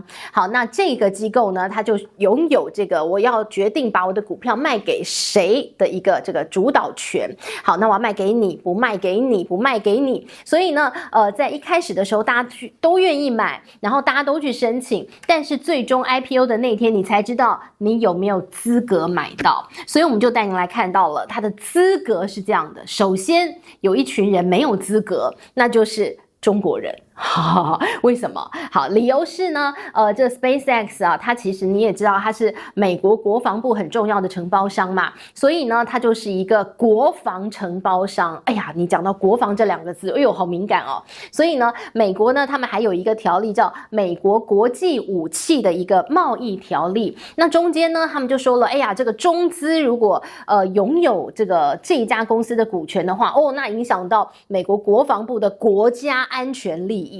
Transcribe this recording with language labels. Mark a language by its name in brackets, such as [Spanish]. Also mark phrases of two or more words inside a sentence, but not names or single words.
[Chinese] 好，那這個機構呢，它就擁有這個我要決定把我的股票賣給誰的一個這個主導權。好，那我要賣給你，不賣給你，不賣給你。所以呢，在一開始的時候，大家都願意買，然後大家都去申請，但是最終 IPO 的那天，你才知道你有沒有資格買到。所以我們就帶您來看到了它的資格是這樣的：首先有一群人沒有資格，那就是中國人。為什麼？好，理由是呢，這 SpaceX 啊，它其實你也知道，它是美國國防部很重要的承包商嘛，所以呢，它就是一個國防承包商。哎呀，你講到國防這兩個字，哎呦，好敏感哦。所以呢，美國呢，他們還有一個條例叫《美國國際武器的一個貿易條例》。那中間呢，他們就說了，哎呀，這個中資如果擁有這一家公司的股權的話，哦，那影響到美國國防部的國家安全利益。